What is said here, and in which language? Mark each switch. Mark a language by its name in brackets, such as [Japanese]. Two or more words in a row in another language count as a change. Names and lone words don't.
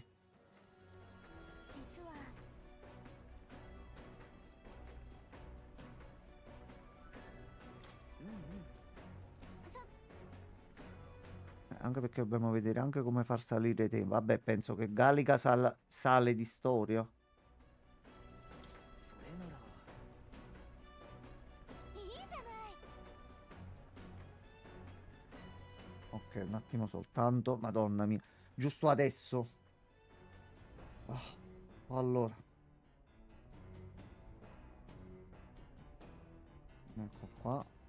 [Japanese] 実は [Italian] Anche perché dobbiamo vedere anche come far salire i tempi. Vabbè, penso che Gallica sale di storia. [Japanese] それなら。いいじゃない。 [Italian] Ok, un attimo soltanto. Madonna mia. Giusto adesso. Ah, allora. Ecco qua.